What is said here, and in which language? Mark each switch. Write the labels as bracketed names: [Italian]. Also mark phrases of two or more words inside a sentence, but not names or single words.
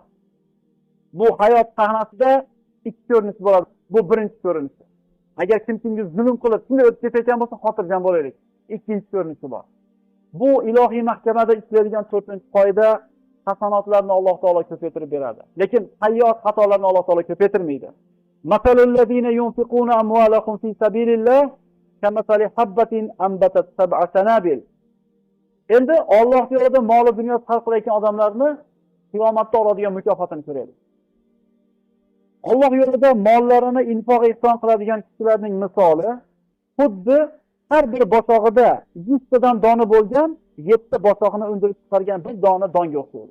[Uzbek] Bu hayot sahnasida ikki ko'rinish bo'ladi. Bu birinchi ko'rinish. Agar kimga zulm qilib, shunday o'tib ketayotgan bo'lsa xotirjam bo'laylik. Ikkinchi ko'rinishi bor. Bu ilohiy mahkamada ishlaydigan 4-qoida hasanotlarni Alloh taolo ko'paytirib beradi. Lekin sayyiat xatolarni Alloh taolo ko'paytirmaydi. [Arabic] مثل الذين ينفقون أموالكم في سبيل الله كمثل حبة أنبتت سبع سنابل. [Uzbek] Endi Alloh yo'lida mol dunyo sarf qilayotgan odamlarni qiyomatda oladigan mukofotini ko'raylik. Alloh yo'lida mollarini infoq ihson qiladigan kishilarning misoli xuddi har bir bosog'ida 100 tadan dona bo'lgan 7 bosog'ini undirib chiqargan bir dona donga o'xshaydi.